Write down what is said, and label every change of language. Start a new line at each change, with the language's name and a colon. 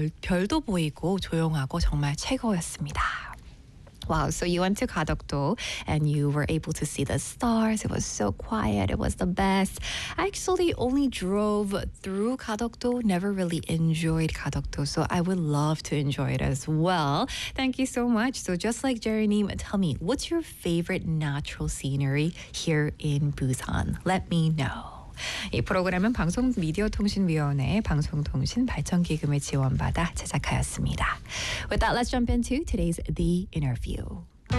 Korean: 별도 보이고 조용하고 정말 최고였습니다.
English: Wow, so you went to Gadeokdo and you were able to see the stars. It was so quiet. It was the best. I actually only drove through Gadeokdo, never really enjoyed Gadeokdo, so I would love to enjoy it as well. Thank you so much. So just like Jeremy, tell me, what's your favorite natural scenery here in Busan? Let me know.
Korean: 이 프로그램은 방송미디어통신위원회의 방송통신발전기금을 지원받아 제작하였습니다.
English: With that, let's jump into today's The Interview.